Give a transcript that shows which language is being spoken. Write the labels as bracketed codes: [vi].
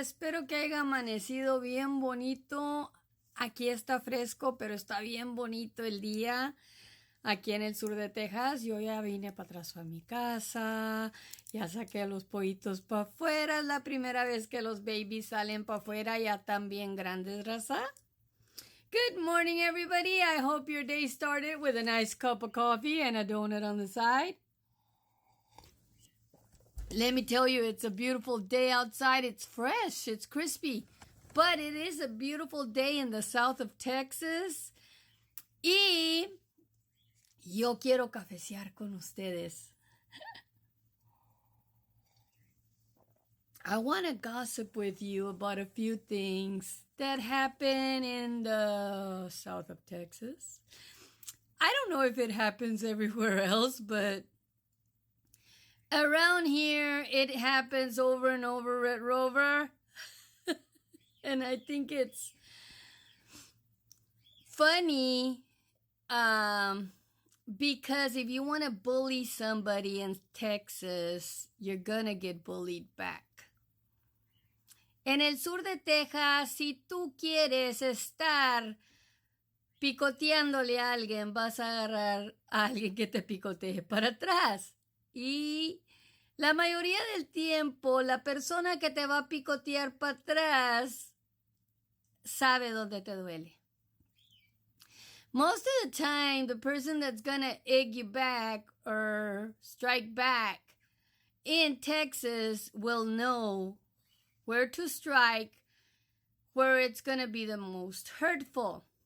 [es] Espero que haya amanecido bien bonito. Aquí está fresco, pero está bien bonito el día. Aquí en el sur de Texas, yo ya vine para atrás a mi casa, ya saqué a los pollitos para afuera. Es la primera vez que los babies salen para afuera, ya están bien grandes, raza. [en] Good morning, everybody. I hope your day started with a nice cup of coffee and a donut on the side. Let me tell you, it's a beautiful day outside. It's fresh, it's crispy, but it is a beautiful day in the south of Texas. [es] Y yo quiero cafecear con ustedes. [en] I want to gossip with you about a few things that happen in the south of Texas. I don't know if it happens everywhere else, but around here, it happens over and over, Red Rover. And I think it's funny because if you want to bully somebody in Texas, you're going to get bullied back. [es] En el sur de Texas, si tú quieres estar picoteándole a alguien, vas a agarrar a alguien que te picotee para atrás. Y la mayoría del tiempo, la persona que te va a picotear para atrás sabe dónde te duele. [en] Most of the time, the person that's gonna egg you back or strike back in Texas will know where to strike, where it's gonna be the most hurtful.